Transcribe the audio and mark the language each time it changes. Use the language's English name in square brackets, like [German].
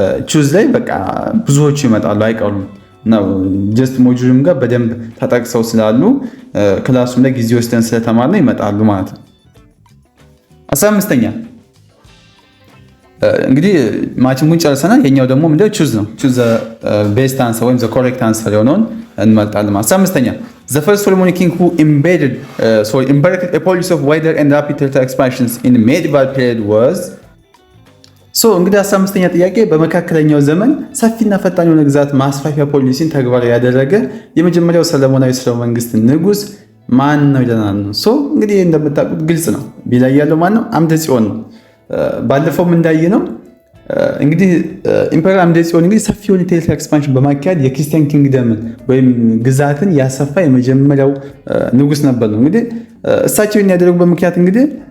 [Amharic] ቹዝ ላይ በቃ ብዙዎቹ ይመጣሉ አይቀሩም ነው። ጀስት ሞጁልም ጋር በደንብ ተጠቅሰው ስላሉ ክላሱም ላይ ጊዜ ወስደን ስለተማርነው ይመጣሉ ማለት ነው። 15ኛ እንግዲህ ማቺንጉን ጨርሰናል። የኛው ደግሞ ምንድነው? ቹዝ ነው። ቹዝ ቤስት አንሰር ወይም ኮሬክት አንሰር የሆነውን እንመርጣለን። 15ኛ [English] The first Solomonic king who embarked a policy of wider and rapid territorial expansions in medieval period was [Amharic] እንግዲህ 15ኛ ጥያቄ በመካከለኛው ዘመን ሰፊና ፈጣን የሆነ ግዛት ማስፋፊያ ፖሊሲን ተግባራዊ ያደረገ የመጀመሪያው ሰለሞናዊ ስርወ መንግስት ንጉስ ማን ነው ይለናል ነው። እንግዲህ እንደምታውቁት ግልጽ ነው። ቢላይ ያለው ማን ነው? አምደ ጽዮን ነው። ባለፈውም እንዳየነው እንግዲህ ኢምፐረር አምደ ጽዮን እንግዲህ ሰፊ የሆነ ቴሪቶሪ ኤክስፓንሽን በማካሄድ የክርስቲያን ኪንግደምን ወይም ግዛትን ያሰፋ የመጀመሪያው ንጉስ ነበር ነው። እንግዲህ እሳቸው ያደረጉበት ምክንያት እንግዲህ